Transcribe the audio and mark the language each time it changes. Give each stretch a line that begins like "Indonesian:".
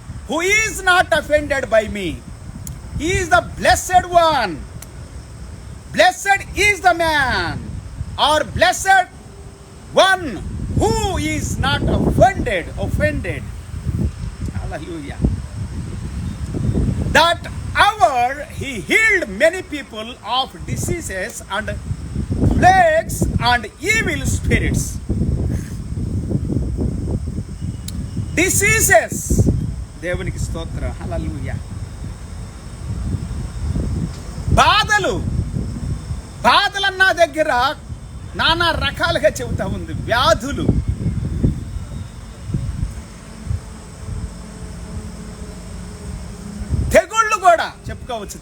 English: Who is not offended by me, he is the blessed one. Blessed is the man are blessed one who is not offended. Hallelujah. That hour he healed many people of diseases and plagues and evil spirits.
Telugu: Diseases, దేవునికి స్తోత్రం. హల్లెలూయా. బాధలన్నా దగ్గర నానా రకాలుగా చెబుతా ఉంది. వ్యాధులు, తెగుళ్ళు కూడా చెప్పుకోవచ్చు.